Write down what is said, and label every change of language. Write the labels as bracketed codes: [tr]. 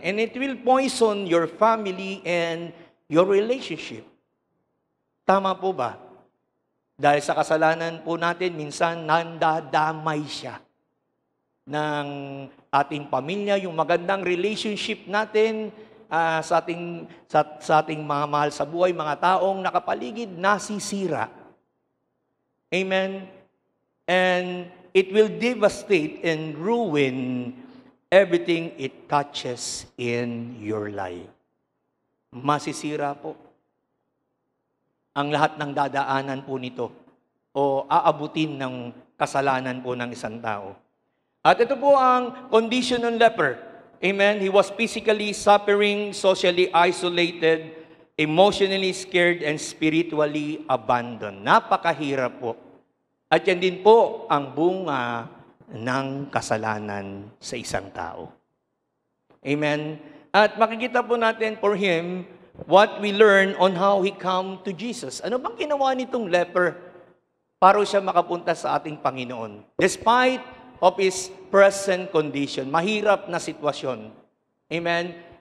[en] And it will poison your family and your relationship. [tl] Tama po ba? Dahil sa kasalanan po natin, minsan nandadamay siya ng ating pamilya, yung magandang relationship natin sa ating mga mahal sa buhay, mga taong nakapaligid, nasisira. Amen? [en] And it will devastate and ruin everything it touches in your life. [tl] Masisira po ang lahat ng dadaanan po nito o aabutin ng kasalanan po ng isang tao. At ito po ang condition ng leper. [en] Amen? He was physically suffering, socially isolated, emotionally scared and spiritually abandoned. [tl] Napakahirap po. At yan din po ang bunga ng kasalanan sa isang tao. Amen? At makikita po natin [en] for him what we learn on how he come to Jesus. [tl] Ano bang ginawa nitong leper para siya makapunta sa ating Panginoon? [en] Despite of his present condition, [tl] mahirap na sitwasyon. [en] Amen?